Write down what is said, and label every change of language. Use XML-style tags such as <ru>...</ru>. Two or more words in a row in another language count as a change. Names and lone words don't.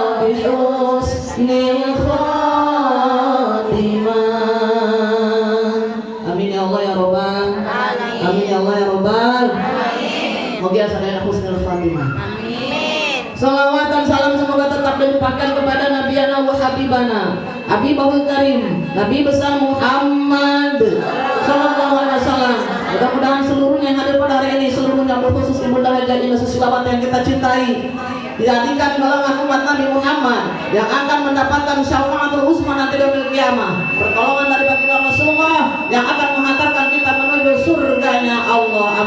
<ar>بحسن الخاتمة. آمين يا الله يا ربّ آمين يا الله يا ربّ.</ar> <id>Moga sadaya</id> <ar>حسن الخاتمة.</ar> <id>Salawat dan salam semoga tetap dilimpahkan kepada Nabi</id> <ar>وحبيبنا حبيبه الكريم</ar> <id>Nabi besar Muhammad</id> <ar>صلى الله عليه وسلم.</ar> <id>Mudah-mudahan seluruhnya yang hadir pada hari ini, seluruhnya berkhusus Ibunda Hajah Ina Susilawat yang kita cintai, dijadikan golongan umat Nabi Muhammad yang akan mendapatkan</id> <ar>الشفاعة العظمى</ar> <id>nanti di hari kiamat, pertolongan dari baginda Rasulullah yang akan menghantarkan kita menuju surganya Allah.</id>